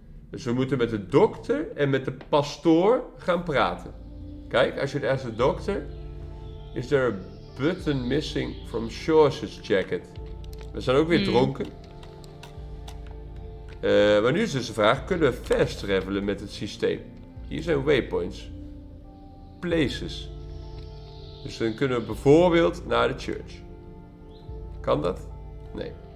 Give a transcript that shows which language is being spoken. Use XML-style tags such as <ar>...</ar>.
<nl>Dus we moeten met de dokter en met de pastoor gaan praten. Kijk, als je het als de dokter...</nl> <en>Is there a button missing from Schorsch's jacket?</en> <nl>We zijn ook weer dronken. Maar nu is dus de vraag, kunnen we fast travelen met het systeem? Hier zijn waypoints. Places. Dus dan kunnen we bijvoorbeeld naar de church. Kan dat? Nee.</nl>